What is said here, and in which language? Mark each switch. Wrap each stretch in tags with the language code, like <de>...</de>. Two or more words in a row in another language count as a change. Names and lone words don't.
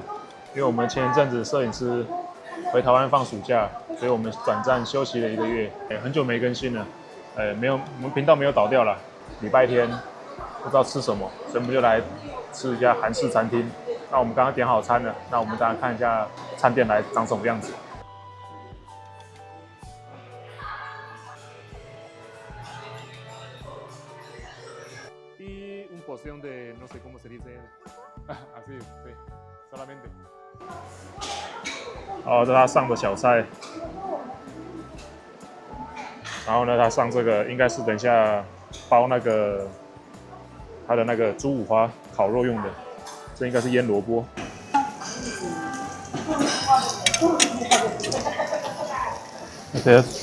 <zh>因为我们前一阵子摄影师回台湾放暑假，所以我们短暂休息了1个月，很久没更新了。没有，我们频道没有倒掉了。礼拜天不知道吃什么，所以我们就来吃一家韩式餐厅。那我们刚刚点好餐了，那我们大家看一下餐店来长什么样子。</zh> <es>Y un porción de no sé cómo se dice así, sí, solamente。</es> <zh>哦，这是他上的小菜，然后呢，他上这个应该是等一下包那个他的那个猪五花烤肉用的，这应该是腌萝卜。对。</zh>